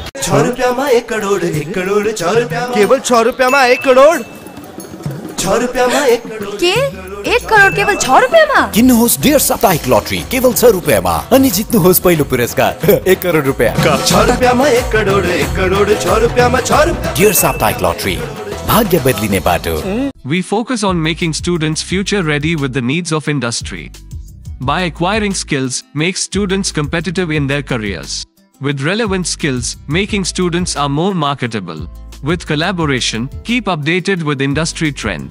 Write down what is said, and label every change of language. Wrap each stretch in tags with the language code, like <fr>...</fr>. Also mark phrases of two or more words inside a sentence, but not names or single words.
<hi>₹6 में 1 करोड़, 1 करोड़ ₹6 में। केवल ₹6 में 1 करोड़। ₹6 में 1 करोड़ के 1 करोड़ केवल ₹6 में।</hi> <ne>किन्नुहोस् डेढ साप्ताहिक लटरी केवल ₹6 में अनि जित्नुहोस् पहिलो पुरस्कार 1 करोड रुपैयाँ।</ne> <hi>₹6 में 1 करोड़, 1 करोड़ ₹6 में।</hi> <ne>डेढ साप्ताहिक लटरी भाग्य बदलिने बाटो।</ne> <en>We focus on making students future ready with the needs of industry. By acquiring skills, make students competitive in their careers. With relevant skills, making students are more marketable. With collaboration, keep updated with industry trends.</en>